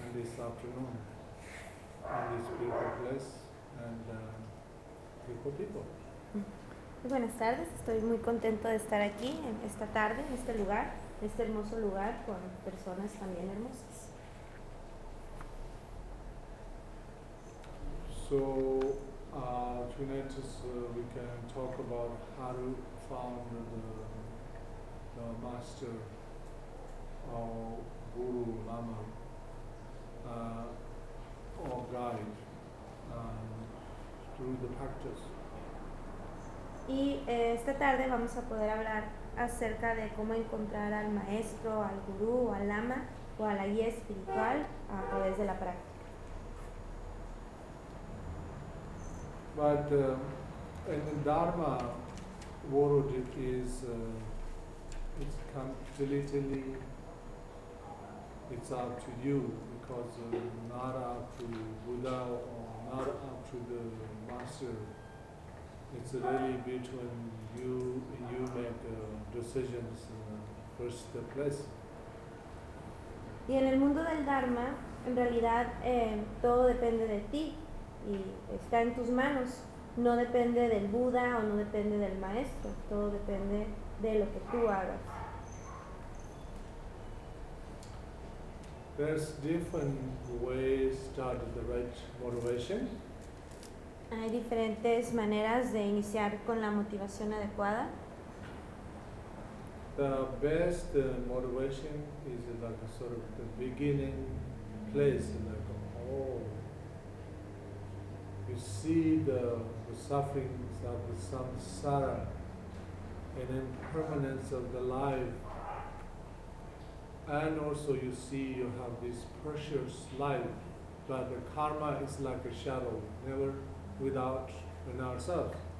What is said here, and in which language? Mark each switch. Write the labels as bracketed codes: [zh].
[en] this afternoon in this beautiful place and beautiful people. [es] Buenas tardes, estoy muy contento de estar aquí en esta tarde, en este lugar, en este hermoso lugar con personas también hermosas. [en] So, tonight we can talk about how to found the master or guru, lama, or guide through the practice. [es] Y esta tarde vamos a poder hablar acerca de cómo encontrar al maestro, al gurú, al lama o a la guía espiritual a través de la práctica. [en] But in the Dharma world it is it's completely it's up to you because not up to Buddha or not up to the master. It's really between you and you make decisions in first place. [es] Y en el mundo del Dharma, en realidad todo depende de ti y está en tus manos. No depende del Buda o no depende del maestro. Todo depende de lo que tú hagas. [en] There's different ways to start the right motivation. [es] Hay diferentes maneras de iniciar con la motivación adecuada. [en] The best motivation is like a sort of the beginning place, like you see the sufferings of the samsara and impermanence of the life, and also you see you have this precious life, but the karma is like a shadow, never without in ourselves.